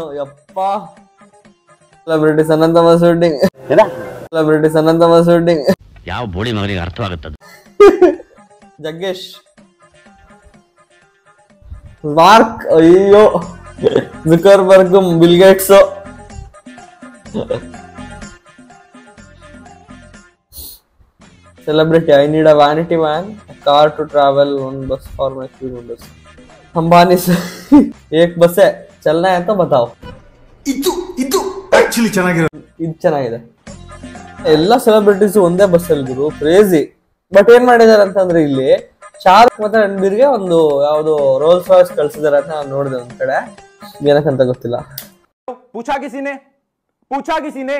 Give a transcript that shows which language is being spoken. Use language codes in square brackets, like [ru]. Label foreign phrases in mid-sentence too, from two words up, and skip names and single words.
[kn] ಯಪ್ಪ ಸೆಲೆಬ್ರಿಟೀಸ್ ಅನಂತ ವೆಡ್ಡಿಂಗ್. ಯಾವ ಬೋಳಿ ಮಗನಿಗೆ ಅರ್ಥವಾಗುತ್ತದೆ. ಜಗ್ಗೇಶ್, ಮಾರ್ಕ್, ಅಯ್ಯೋ ಜುಕರ್ಬರ್ಗ್, ಬಿಲ್ ಗೇಟ್ಸ್. [en] Celebrity, I need a vanity van, a car to travel, one bus for my crew members. [hi] अंबानी से एक बस है, चलना है तो बताओ. [kn] ಇದು ಆಕ್ಚುಲಿ ಚೆನ್ನಾಗಿರೋದು. ಇದು ಚೆನ್ನಾಗಿದೆ. ಎಲ್ಲಾ ಸೆಲೆಬ್ರಿಟೀಸ್ ಒಂದೇ ಬಸ್ ಅಲ್ಲಿ ಗುರು, ಕ್ರೇಜಿ. ಬಟ್ ಏನ್ ಮಾಡಿದಾರೆ ಅಂತಂದ್ರೆ ಇಲ್ಲಿ ಶಾರುಖ್ ಮತ್ತೆ ರಣಬೀರ್ಗೆ ಒಂದು ಯಾವ್ದು ರೋಲ್ಸ್ ರಾಯ್ಸ್ ಕಳ್ಸಿದಾರೆ ಅಂತ ನಾನು ನೋಡಿದೆ ಒಂದ್ ಕಡೆ. ಏನಕ್ಕಂತ ಗೊತ್ತಿಲ್ಲ. [hi] पूछा किसने